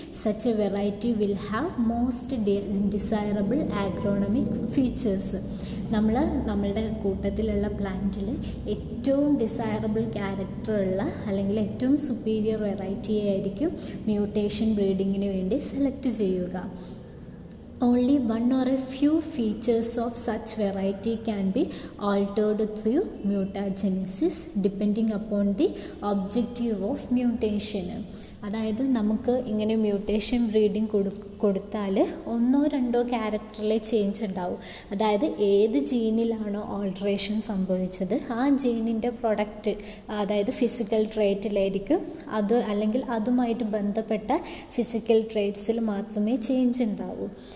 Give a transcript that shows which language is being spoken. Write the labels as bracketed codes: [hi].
[en] Such a variety will have most desirable agronomic features. [ml] നമ്മളുടെ കൂട്ടത്തിലുള്ള പ്ലാന്റിൽ ഏറ്റവും ഡിസൈറബിൾ ക്യാരക്ടറുള്ള അല്ലെങ്കിൽ ഏറ്റവും സുപ്പീരിയർ വെറൈറ്റി ആയിരിക്കും മ്യൂട്ടേഷൻ ബ്രീഡിങ്ങിന് വേണ്ടി സെലക്ട് ചെയ്യുക. [en] Only one or a few features of such variety can be altered through mutagenesis depending upon the objective of mutation. [ml] അതായത് നമുക്ക് ഇങ്ങനെ മ്യൂട്ടേഷൻ ബ്രീഡിങ് കൊടുത്താൽ 1-2 ക്യാരക്ടറിലെ ചേഞ്ച് ഉണ്ടാവും. അതായത് ഏത് ജീനിലാണോ ഓൾട്രേഷൻ സംഭവിച്ചത് ആ ജീനിൻ്റെ പ്രൊഡക്റ്റ്, അതായത് ഫിസിക്കൽ ട്രേറ്റിലായിരിക്കും അത്, അല്ലെങ്കിൽ അതുമായിട്ട് ബന്ധപ്പെട്ട ഫിസിക്കൽ ട്രേറ്റ്സിൽ മാത്രമേ ചേഞ്ച് ഉണ്ടാവൂ.